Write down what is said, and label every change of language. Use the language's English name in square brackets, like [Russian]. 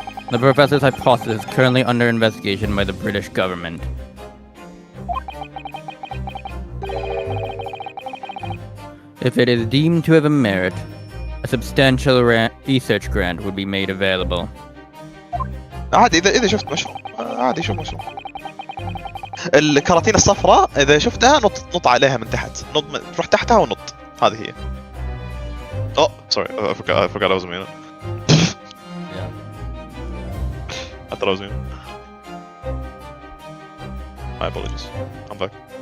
[English] The professor's hypothesis is currently under investigation by the British government. If it is deemed to have a merit, a substantial research grant would be made available. [Arabic] عادي اذا شفت مشروع عادي شوف مشروع. الكراتين الصفراء اذا شفتها نط عليها من تحت، تروح تحتها ونط. هذه هي. [English] Oh, sorry, I forgot I was muted. Yeah. I thought I was muted. My apologies. I'm back.